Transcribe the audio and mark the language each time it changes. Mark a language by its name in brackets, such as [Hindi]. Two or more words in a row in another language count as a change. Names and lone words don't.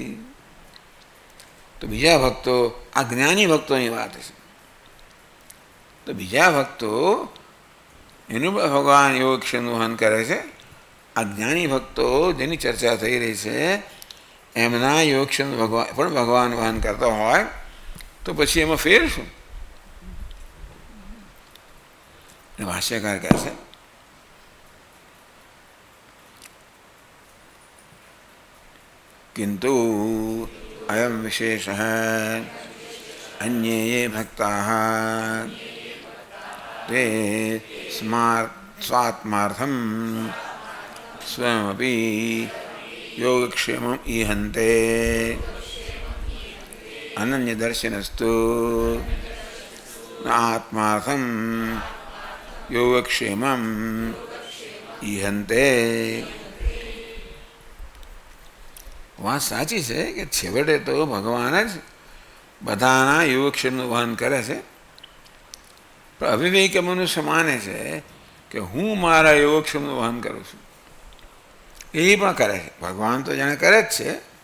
[Gujarati] તો બીજા ભક્તો, આ જ્ઞાની ભક્તોની વાત છે, તો બીજા ભક્તો એનું ભગવાન યોગક્ષેમનું વહન કરે છે. આ જ્ઞાની ભક્તો જેની ચર્ચા થઈ રહી છે એમના યોગક્ષેમ પણ ભગવાન વહન કરતો હોય તો પછી એમાં ફેર શું? ભાષ્યકાર કહે છે [Sanskrit] किंतु अयम विशेष अन्ये ये भक्ताः ते स्वात्मार्थं स्वयमपि योगक्षेमम् ईहन्ते अनन्यदर्शिनस्तु न आत्मार्थं योगक्षेमम् ईहन्ते. [Gujarati] વાત સાચી છે કે છેવટે તો ભગવાન જ બધાના યોગક્ષેમનું વહન કરે છે, પણ અવિવેકી મનુષ્ય માને છે કે હું મારા યોગક્ષેમનું વહન કરું છું. એ પણ કરે છે, ભગવાન તો જાણે કરે જ છે.